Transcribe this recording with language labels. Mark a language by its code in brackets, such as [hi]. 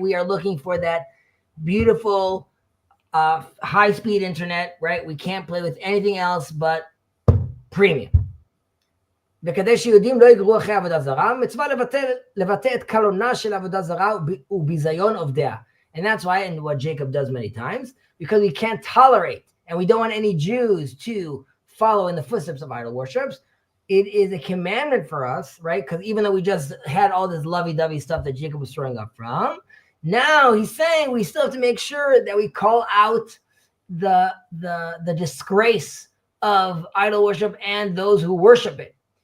[en] We are looking for that beautiful high-speed internet, right? We can't play with anything else but premium. [he] וכדי שיהודים לא יגרו אחרי עבודה זרה, מצווה לבטא את קלונה של עבודה זרה וביזיון עובדיה. [en] And that's why, and what Jacob does many times, because we can't tolerate, and we don't want any Jews to follow in the footsteps of idol worships. It is a commandment for us, right? Because even though we just had all this lovey-dovey stuff that Jacob was throwing up from, now he's saying we still have to make sure that we call out the disgrace of idol worship and those who worship it.